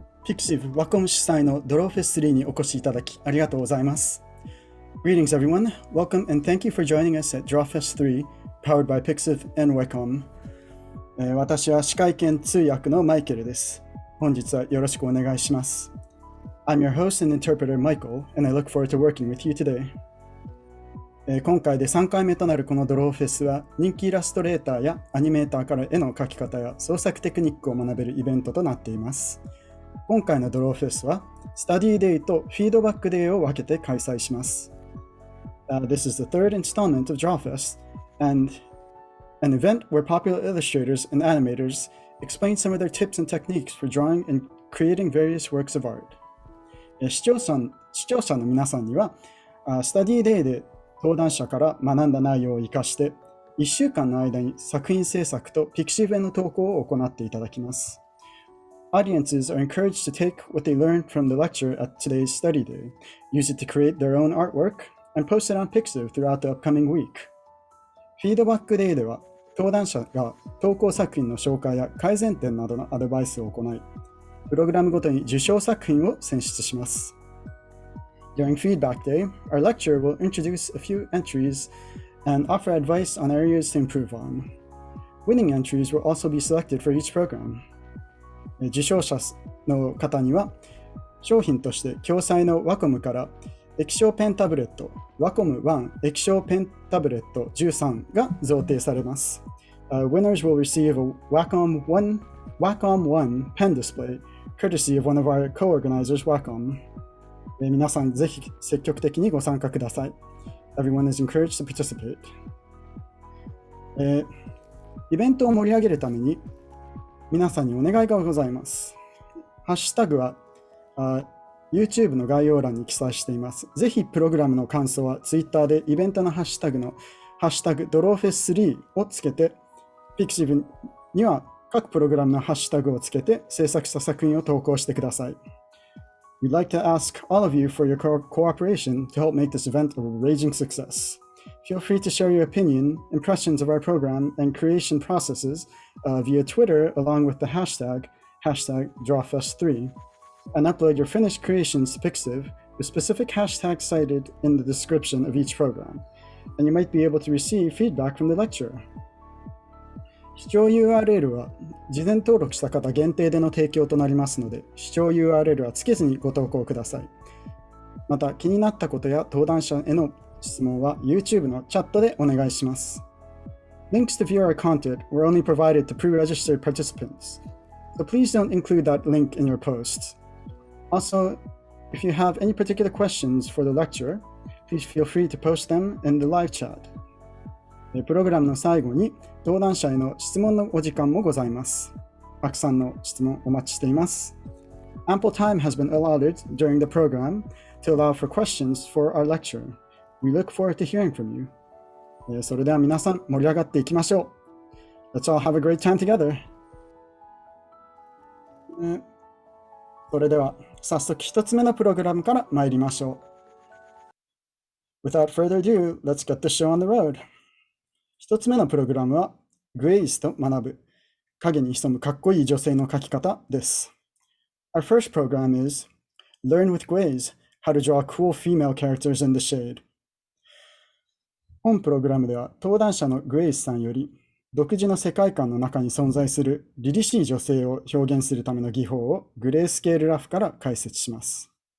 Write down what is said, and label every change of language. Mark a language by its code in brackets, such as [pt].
[ja] pixiv ワコム主催の Drawfest3 にお越しいただきありがとうございます。 [en] Greetings everyone. Welcome and thank you for joining us at Drawfest3, powered by pixiv and Wacom. [ja] 私は司会兼通訳のマイケルです。本日はよろしくお願いします。 [en] I'm your host and interpreter Michael, and I look forward to working with you today. [ja] 今回で3回目となるこのドローフェスは人気イラストレーターやアニメーターから絵の描き方や創作テクニックを学べるイベントとなっています。今回のドローフェスはスタディデイとフィードバックデイを分けて開催します。 [en] This is the third installment of Drawfest, and an event where popular illustrators and animators explain some of their tips and techniques for drawing and creating various works of art. [ja] 視聴者の皆さんにはスタディデイで登壇者から学んだ内容を生かして1週間の間に作品制作とピクシブへの投稿を行っていただきます。 [en] Audiences are encouraged to take what they learned from the lecture at today's study day, use it to create their own artwork, and post it on Pixiv throughout the upcoming week. [ja] フィードバックデーでは登壇者が投稿作品の紹介や改善点などのアドバイスを行い、プログラムごとに受賞作品を選出します。 [en] During Feedback Day, our lecturer will introduce a few entries and offer advice on areas to improve on. Winning entries will also be selected for each program. [ja] 受賞者の方には、商品として共催の Wacom から液晶ペンタブレット Wacom 1液晶ペンタブレット13が贈呈されます。 [en] Winners will receive a Wacom 1 pen display, courtesy of one of our co-organizers, Wacom. [ja] 皆さんぜひ積極的にご参加ください。 [en] Everyone is encouraged to participate. [ja] イベントを盛り上げるために皆さんにお願いがございます。ハッシュタグはYouTube の概要欄に記載しています。ぜひプログラムの感想は Twitter でイベントのハッシュタグのハッシュタグ Drawfest3 をつけて pixiv には各プログラムのハッシュタグをつけて制作した作品を投稿してください。 [en] We'd like to ask all of you for your cooperation to help make this event a raging success. Feel free to share your opinion, impressions of our program, and creation processes via Twitter along with the hashtag Drawfest3, and upload your finished creations to Pixiv with specific hashtags cited in the description of each program, and you might be able to receive feedback from the lecturer. [ja] 視聴 URL は事前登録した方限定での提供となりますので、視聴 URL はつけずにご投稿ください。また、気になったことや登壇者への質問は YouTube のチャットでお願いします。 [en] Links to view our content were only provided to pre-registered participants, so please don't include that link in your posts. Also, if you have any particular questions for the lecturer, please feel free to post them in the live chat. [ja] プログラムの最後に登壇者への質問のお時間もございます。たくさんの質問お待ちしています。 [en] Ample time has been allotted during the program to allow for questions for our lecturer. We look forward to hearing from you. [ja] それでは皆さん盛り上がっていきましょう。 [en] Let's all have a great time together. [ja] それでは早速一つ目のプログラムから参りましょう。 [en] Without further ado, let's get the show on the road. [ja] 一つ目のプログラムは Guweiz と学ぶ影に潜むかっこいい女性の描き方です。 [en] Our first program is Learn with Guweiz, How to Draw Cool Female Characters in the Shade. [ja] 本プログラムでは登壇者の Guweiz さんより独自の世界観の中に存在する凛々しい女性を表現するための技法をグレースケールラフから解説します。